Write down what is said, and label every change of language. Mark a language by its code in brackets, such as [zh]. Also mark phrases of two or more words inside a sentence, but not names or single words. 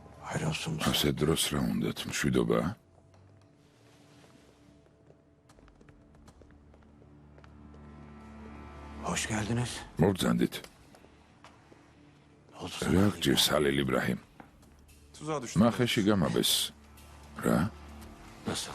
[tr] Hayırlı olsun. [ka] ასე დროს რა უნდათ? მშვიდობა? [tr] Hoş geldiniz. [ka] მოგზანდით. [tr] Oldu [ka] რა გჭირს ჰალილ იბრაჰიმ? [tr] Tuzağa düştüm. [ka] მახეში გამაბეს. რა? [tr] Nasıl?